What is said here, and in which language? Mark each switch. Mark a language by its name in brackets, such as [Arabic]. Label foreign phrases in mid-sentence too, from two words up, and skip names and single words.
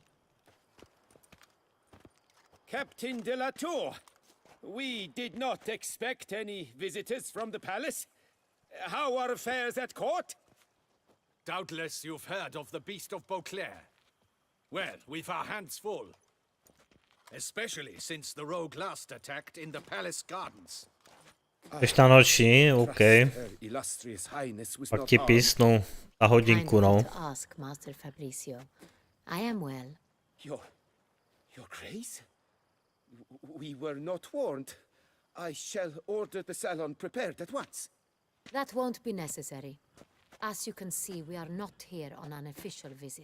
[English] Captain de la Tour, we did not expect any visitors from the palace. How are affairs at court? Doubtless you've heard of the Beast of Beauclair. Well, we've our hands full. Especially since the rogue last attacked in the palace gardens. [Czech] Jdeš na noční, [English] OK. Her illustrious highness was [Czech] Pak [English] not [Czech] ti [English] armed. [Czech] písnu za hodinku, [English] Kind of no. you to ask, Master Fabricio. I am well. Your Grace? We were not warned. I shall order the salon prepared at once. That won't be necessary. As you can see, we are not here on an official visit.